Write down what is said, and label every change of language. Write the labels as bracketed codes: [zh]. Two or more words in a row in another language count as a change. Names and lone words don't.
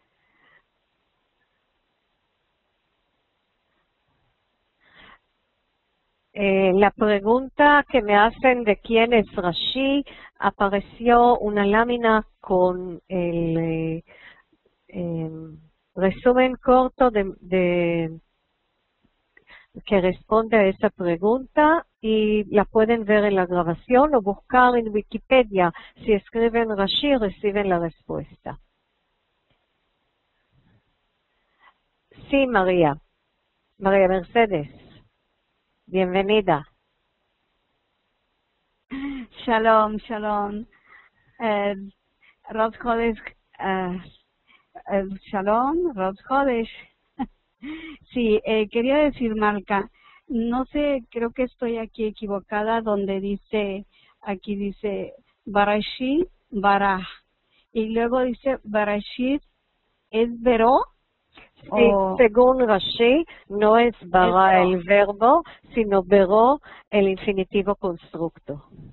[es] La pregunta que me hacen de quién es Rashi, apareció una lámina con el resumen corto que responde a esa pregunta y la pueden ver en la grabación o buscar en Wikipedia. Si escriben Rashi, reciben la respuesta. Sí, María Mercedes. Bienvenida. [he] שלום, שלום. ראש חודש, שלום, ראש חודש. [es] Sí, quería decir, Malca, no sé, creo que estoy aquí equivocada, donde dice, aquí dice Barashit, Baraj, y luego dice Barashit, ¿es Veró? Sí, según Rashi, no es bara el verbo, sino veró el infinitivo constructo.